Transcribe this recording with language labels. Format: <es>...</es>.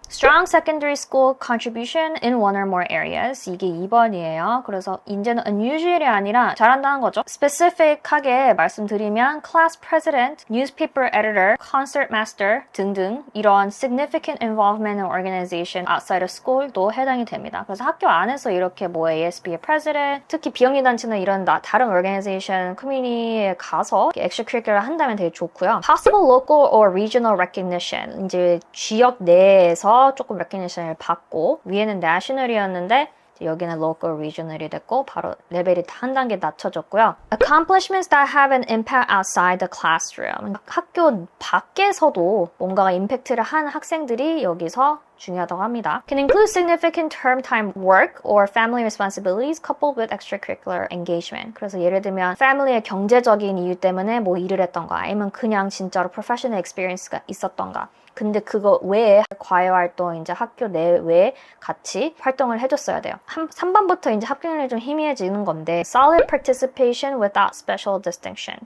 <en>Strong secondary school contribution in one or more areas.</en> <ko>이게 2번이에요. 그래서 이제는 unusual이 아니라 잘한다는 거죠. specific하게 말씀드리면 class president, newspaper editor, concert master 등등 이런 significant involvement in organization outside of school 도 해당이 됩니다. 그래서 학교 안에서 이렇게 뭐 ASB의 president, 특히 비영리 단체나 이런 다른 organization, community에 가서 extracurricular 한다면 되게 좋고요. Possible local or regional recognition. 이제 지역 내에서 조금 recognition을 받고 위에는 national이었는데 여기는 local, regional이 됐고 바로 레벨이 한 단계 낮춰졌고요.</ko> <en>Accomplishments that have an impact outside the classroom.</en> <ko>학교 밖에서도 뭔가가 임팩트를 한 학생들이 여기서 중요하다고 합니다.</ko> <en>Can include significant term time work or family responsibilities coupled with extracurricular engagement.</en> <ko>그래서 예를 들면 family의 경제적인 이유 때문에 뭐 일을 했던가 아니면 그냥 진짜로 professional experience가 있었던가. 근데 그거 외에 과외 활동, 이제 학교 내외에 같이 활동을 해줬어야 돼요. 3번부터 이제 합격률이 좀 희미해지는 건데 solid participation without special distinction.</ko>